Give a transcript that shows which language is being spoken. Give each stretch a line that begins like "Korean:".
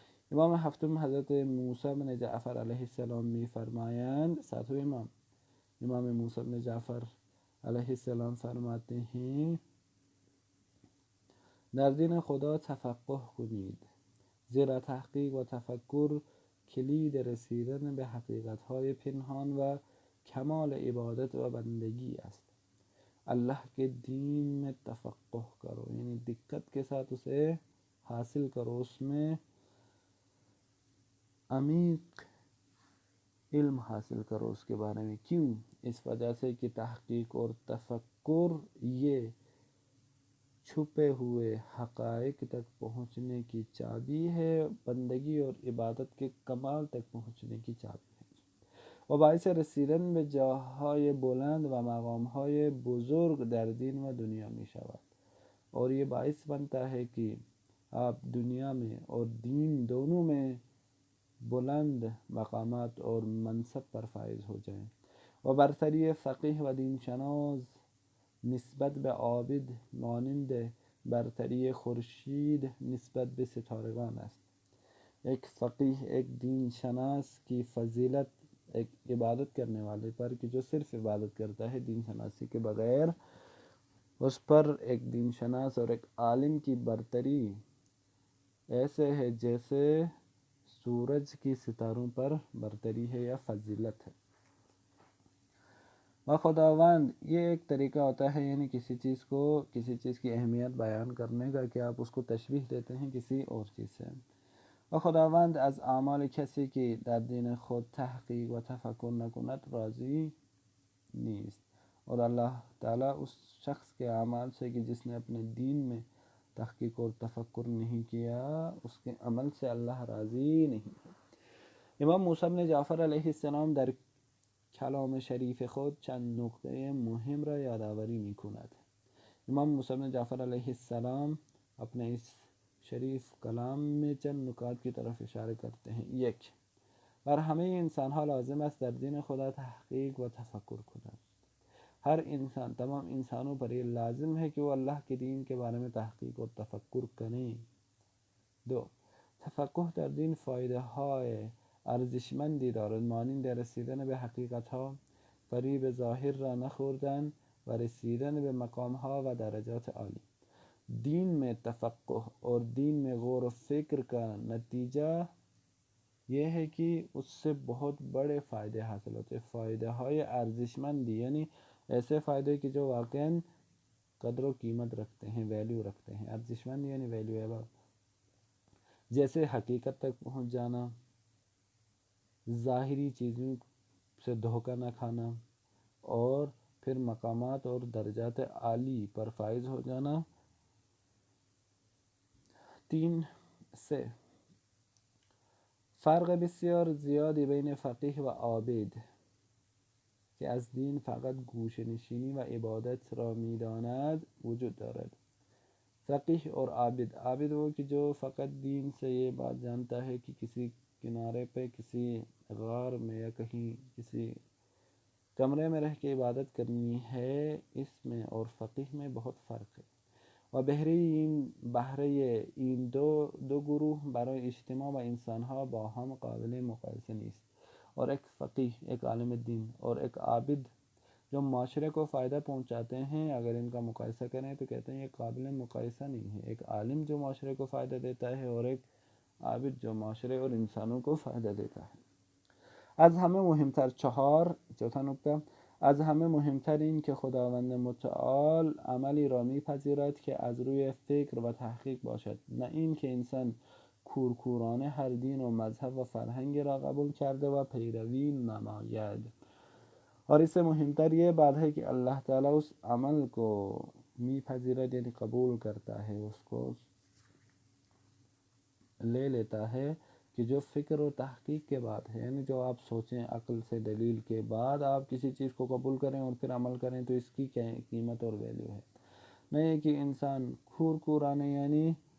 Persian: امام هفتم حضرت موسی بن جعفر علیہ السلام می فرمایند،
Urdu: ساتھ امام موسی بن جعفر علیہ السلام فرماتے ہیں
Persian: در دین خدا تفقه کنید، زیرا تحقیق و تفکر کلید رسیدن به حقیقت‌های پنهان و کمال عبادت و بندگی است.
Urdu: اللہ کے دین میں تفقہ کرو، یعنی دقت کے ساتھ اسے حاصل کرو، اس میں عمیق علم حاصل کرو اس کے بارے میں. کیوں؟ اس وجہ سے کہ تحقیق اور تفکر یہ چھپے ہوئے حقائق تک پہنچنے کی چابی ہے، بندگی اور عبادت کے کمال تک پہنچنے کی چابی ہے،
Persian: و باعث رسیدن به جاهای بلند و مقامهای بزرگ در دین و دنیا می شود،
Urdu: اور یہ باعث بنتا ہے کہ آپ دنیا میں اور دین دونوں میں بلند مقامات اور منصب پر فائز ہو جائیں.
Persian: و برتری فقیه و دین شناس نسبت به عابد مانند برتری خورشید نسبت به ستارگان است.
Urdu: ایک فقیہ، ایک دین شناس کی فضیلت ایک عبادت کرنے والے پر کہ جو صرف عبادت کرتا ہے دین شناسی کے بغیر، اس پر ایک دین شناس اور ایک عالم کی برتری ایسے ہے جیسے سورج کی ستاروں پر برتری ہے یا فضیلت ہے. و خداوند یہ ایک طریقہ ہوتا ہے، یعنی کسی چیز کی اہمیت بیان کرنے کا کہ آپ اس کو تشبیہ دیتے ہیں کسی اور چیز سے.
Persian: و خداوند از اعمال کسی که در دین خود تحقیق و تفکر نکند راضی نیست،
Urdu: اور اللہ تعالیٰ اس شخص کے اعمال سے کہ جس نے اپنے دین میں تحقیق اور تفکر نہیں کیا، اس کے عمل سے اللہ راضی نہیں ہے.
Persian: امام موسی بن جعفر علیہ السلام در کلام شریف خود چند نقطه مهم را یادآوری می‌کند.
Urdu: امام موسی بن جعفر علیہ السلام اپنے اس شریف کلام میں چند نکات کی طرف اشارہ کرتے ہیں.
Persian: یک، بر همه انسانها لازم است در دین خدا تحقیق و تفکر کنند.
Urdu: ہر انسان، تمام انسانوں پر یہ لازم ہے کہ وہ اللہ کے دین کے بارے میں تحقیق اور تفکر کریں.
Persian: دو، تفقه در دین فایده های ارزشمندی دارد، مانند رسیدن به حقیقت ها، فریب ظاهر را نخوردن و رسیدن به مقام ها و درجات عالی.
Urdu: دین میں تفقہ اور دین میں غور و فکر کا نتیجہ یہ ہے کہ اس سے بہت بڑے فائدے حاصل ہوتے ہیں. فائدہ های ارزشمندی یعنی ایسے فائدے کہ جو واقعاً قدر و قیمت رکھتے ہیں، ویلیو رکھتے ہیں. ارزشمند یعنی ویلیویبل، جیسے حقیقت تک پہنچ جانا، ظاہری چیزوں سے دھوکہ نہ کھانا، اور پھر مقامات اور درجات عالی پر فائز ہو جانا. 3 سے
Persian: فرق بسیار زیادی بین فقیه و عابد که از دین فقط گوشه نشینی و عبادت را می‌داند وجود دارد.
Urdu: فقیه اور عابد وہ کہ جو فقط دین سے یہ بات جانتا ہے کہ کسی کنارے پہ، کسی غار میں یا کہیں کسی کمرے میں رہ کے عبادت کرنی ہے، اس میں اور فقیه میں بہت فرق ہے.
Persian: و بهره این دو گروه برای اجتماع و انسانها با هم قابل مقایسه نیست.
Urdu: اور ایک فقیه، ایک عالم دین، اور ایک عابد جو معاشرے کو فائدہ پہنچاتے ہیں، اگر ان کا مقایسہ کریں تو کہتے ہیں یہ قابل مقایسہ نہیں ہے. ایک عالم جو معاشرے کو فائدہ دیتا ہے اور ایک عابد جو معاشرے اور انسانوں کو فائدہ دیتا ہے.
Persian: از همه مهمتر،
Urdu: چوتھا نکتہ،
Persian: از همه مهمتر این که خداوند متعال عملی را میپذیرد که از روی فکر و تحقیق باشد، نه این که انسان کورکورانه هر دین و مذهب و فرهنگی را قبول کرده و پیروی نماید.
Urdu: اور اس سے مہمتر یہ بات ہے کہ اللہ تعالیٰ اس عمل کو میپذیرد یعنی قبول کرتا ہے، اس کو لے لیتا ہے کہ جو فکر و تحقیق کے بعد ہے، یعنی جو آپ سوچیں عقل سے دلیل کے بعد آپ کسی چیز کو قبول کریں اور پھر عمل کریں تو اس کی کیا قیمت اور ویلیو ہے۔ نہیں کہ انسان کورکورانے یعنی